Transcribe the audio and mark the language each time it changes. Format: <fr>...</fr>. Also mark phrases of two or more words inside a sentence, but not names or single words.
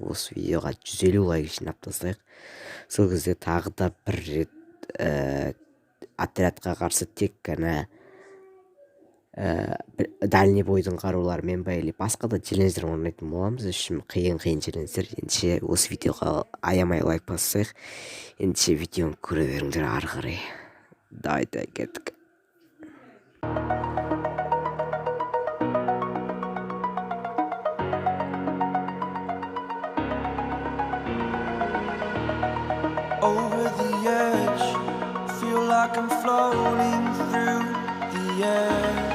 <kk>Осы видеоға 150 лайк жинап тастайық. Сол кезде тағы да бір рет отрядқа қарсы тек қана</kk> <ru>дальний бойдың</ru> <kk>қаруларымен ба или басқа да челлендждер орындайтын боламыз. Үшін қиын челлендждер. Ендеше осы видеоға аямай лайк бассайық. Ендеше видеоны көре беріңдер ары қарай. Давайте кеттік.</kk> <en>Over the edge, feel like I'm floating through the air.</en>